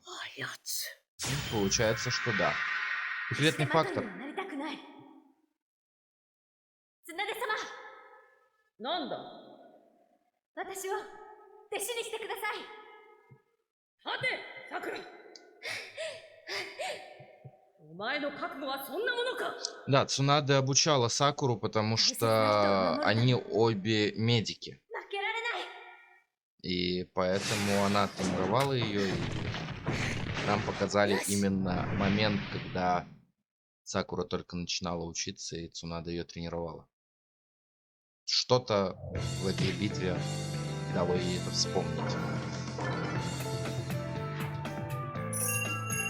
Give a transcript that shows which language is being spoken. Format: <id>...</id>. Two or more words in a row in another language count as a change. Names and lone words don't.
<ru>Получается, что да. Секретный фактор.</ru> <ja>なんだ私を弟子にしてください。はて、さくらお前の覚悟はそんなものか。</ja> <ru>Да, Цунаде обучала Сакуру, потому что они обе медики.</ru> <ja>負けられない。</ja> <ru>И поэтому она тренировала ее, и нам показали именно момент, когда Сакура только начинала учиться, и Цунада ее тренировала. Что-то в этой битве дало ей это вспомнить.</ru>